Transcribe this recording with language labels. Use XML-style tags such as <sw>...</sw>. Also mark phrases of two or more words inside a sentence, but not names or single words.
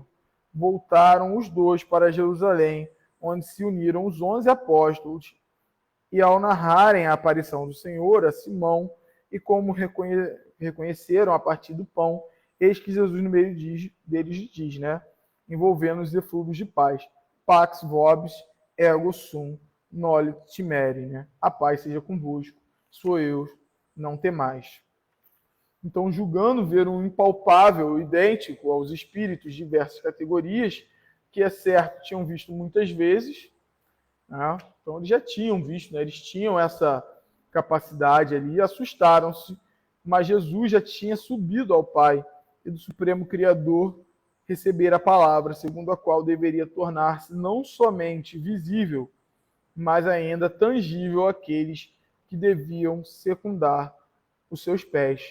<pt>Voltaram os dois para Jerusalém, onde se uniram os 11 apóstolos, e ao narrarem a aparição do Senhor a Simão, e como reconheceram a partir do pão, eis que Jesus no meio deles diz, né, envolvendo os eflúvios de paz,</pt> <la>Pax vobis, ego sum noli timere,</la> <pt>né? A paz seja convosco, sou eu, não temais. Então, julgando ver um impalpável idêntico aos espíritos de diversas categorias, que é certo, tinham visto muitas vezes, né? Então eles já tinham visto, né? Eles tinham essa capacidade ali, assustaram-se, mas Jesus já tinha subido ao Pai e do Supremo Criador receber a palavra, segundo a qual deveria tornar-se não somente visível, mas ainda tangível àqueles que deviam secundar os seus pés.</pt>